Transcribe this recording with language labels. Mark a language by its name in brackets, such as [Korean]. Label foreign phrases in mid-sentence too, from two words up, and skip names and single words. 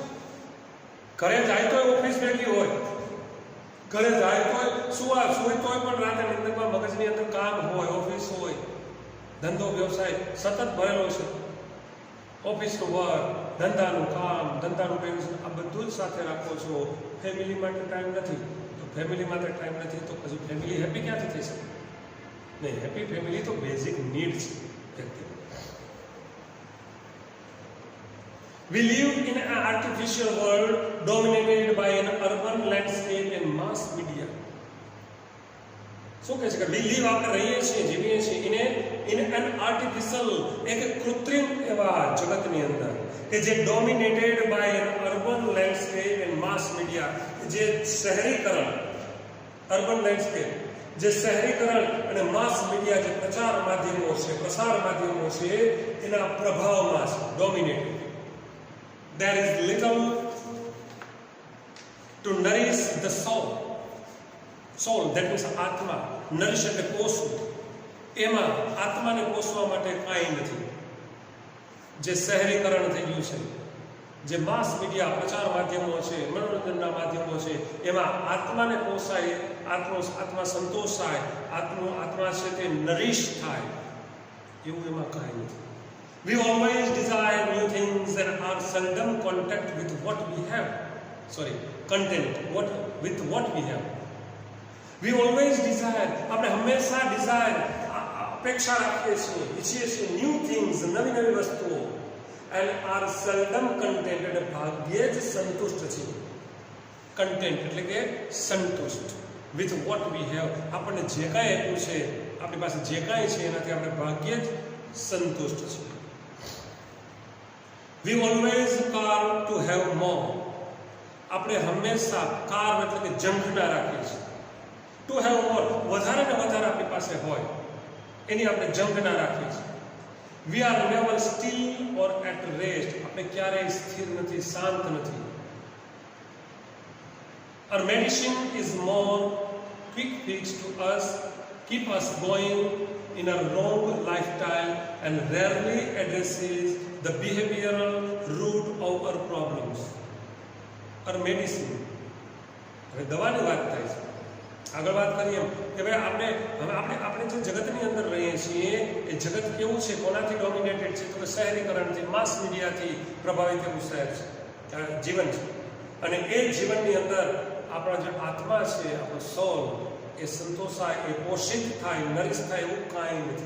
[Gujarati] ઘરે જાય તો ઓફિસ ભેગી હોય, ઘરે જાય તો સુવા સુઈ તોય પણ રાતે નિંદરમાં મગજની અંદર કામ હોય, ઓફિસ હોય, ધંધો વ્યવસાય સતત ભરેલો છે. ઓફિસનું વર્ક, ધંધાનું કામ, ધંધાનું ટેન્શન, આ બધું જ સાથે રાખો છો. ફેમિલી માટે ટાઈમ નથી. તો ફેમિલી માટે ટાઈમ નથી તો પછી [English] family happy [Gujarati] ક્યાંથી થઈ શકે? નહીં, [English] happy family [Gujarati] તો [English] basic need [Gujarati] છે વ્યક્તિ. [English] We live in an artificial world dominated by an urban landscape and mass media. [Gujarati] શું કહે છે કે [English] we live, [Gujarati] આપણે રહીએ છીએ, જીવીએ છીએ [English] in an artificial, [Gujarati] એક કૃત્રિમ એવા જગતની અંદર કે જે [English] dominated by an urban landscape and mass media, [Gujarati] જે શહેરીકરણ, [English] urban landscape, [Gujarati] જે શહેરીકરણ અને [English] mass media, [Gujarati] જે પ્રચાર માધ્યમો છે, પ્રસાર માધ્યમો છે, એના પ્રભાવમાં છે, ડોમિનેટેડ. [English] There is little to nourish the soul. Soul, that means [Gujarati] આત્મા. નરિશ એટલે પોષવું. એમાં આત્માને પોષવા માટે કાંઈ નથી. જે શહેરીકરણ થઈ ગયું છે, જે [English] mass media [Gujarati] પ્રચાર માધ્યમો છે, મનોરંજનના માધ્યમો છે, એમાં આત્માને પોસાય, આત્મા સંતોષાય, આત્મા છે તે નરીશ થાય, એવું એમાં કાંઈ નથી. [English] We always desire new things and are seldom content with what we have. With what we have. We always desire, [Gujarati] આપણે હંમેશા અપેક્ષા રાખીએ છીએ, ઈચ્છીએ છીએ [English] new things, [Gujarati] નવી વસ્તુઓ, [English] and are seldom content, [Gujarati] એટલે ભાગ્યે જ સંતુષ્ટ છીએ. કન્ટેન્ટ એટલે કે સંતુષ્ટ [English] with what we have. [Gujarati] આપણને જે કાંઈ આપ્યું છે, આપણી પાસે જે કાંઈ છે એનાથી આપણે ભાગ્યે જ સંતુષ્ટ છીએ. [English] We always carve to have more. [Gujarati] આપણે હંમેશા કાર્વ એટલે કે ઝંખના રાખીએ છીએ. [English] to have more, [Gujarati] વધારે ને વધારે આપણી પાસે હોય એની આપણે ઝંખના રાખીએ છીએ. [English] we are never still or at rest, [Gujarati] આપણે ક્યારેય સ્થિર નથી, શાંત નથી. [English] Our medicine is more quick fix to us, keep us going in a wrong lifestyle and rarely addresses the behavioral root of our problems. Our medicine, [Gujarati] હવે દવાની વાત થાય છે. આગળ વાત કરીએ કે ભાઈ આપણે જે જગતની અંદર રહીએ છીએ એ જગત કેવું છે, કોનાથી ડોમિનેટેડ છે, તો કે શહેરીકરણથી, માસ મીડિયાથી પ્રભાવિત એવું શહેર છે, જીવન છે. અને એ જીવનની અંદર આપણા જે આત્મા છે, આપણો સોલ, એ સંતોષાય, એ પોષિત થાય, નરીશ થાય એવું કાંઈ નથી.